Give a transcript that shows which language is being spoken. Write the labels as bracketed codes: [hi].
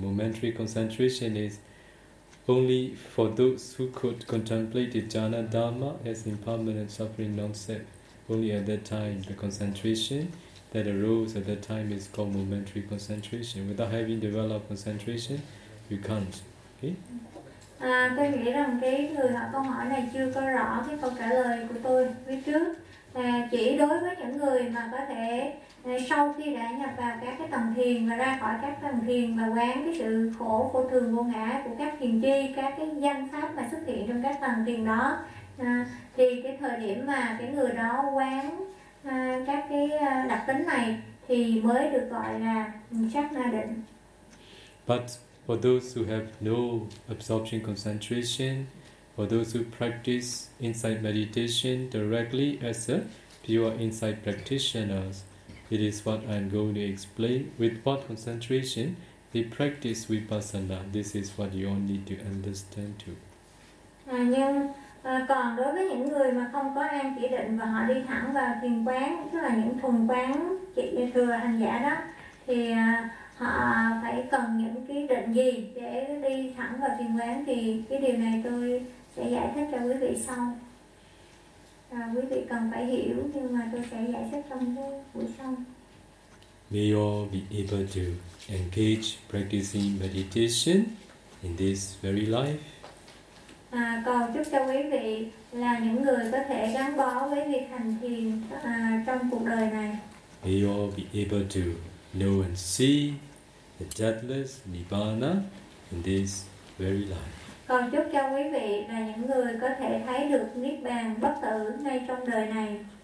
[en] Momentary concentration is only for those who could contemplate the jhana dharma as impermanent suffering non-self. Only at that time, the concentration that arose at that time is called momentary concentration. Without having developed concentration, you can't. Okay? [vi] Tôi nghĩ rằng cái người hỏi câu hỏi này chưa có rõ cái câu trả lời của tôi phía trước. Chỉ đối với những người mà có thể sau khi đã nhập vào các cái tầng thiền và ra khỏi các tầng thiền mà quán cái sự khổ vô thường vô ngã của các thiền chi, các cái danh pháp mà xuất hiện trong các tầng thiền đó, thì cái thời điểm mà cái người đó quán các cái đặc tính này thì mới được gọi là sát na định. [en] But for those who have no absorption concentration, for those who practice insight meditation directly as a pure insight practitioner, it is what I am going to explain. With what concentration they practice vipassana, this is what you all need to understand too. [vi] Còn đối với những người mà không có an chỉ định và họ đi thẳng vào thiền quán, tức là những thuần quán chỉ như thừa hành giả đó, thì họ phải cần những cái định gì để đi thẳng vào thiền quán, thì cái điều này tôi sẽ giải thích cho quý vị sau. Quý vị cần phải hiểu, nhưng mà tôi sẽ giải thích trong buổi sau. [en] May you all be able to engage practicing meditation in this very life. [vi] Cầu chúc cho quý vị là những người có thể gắn bó với việc hành thiền trong cuộc đời này. [en] May you all be able to know and see the deathless Nibbana in this very life. [vi] Còn chúc cho quý vị là những người có thể thấy được Niết Bàn bất tử ngay trong đời này.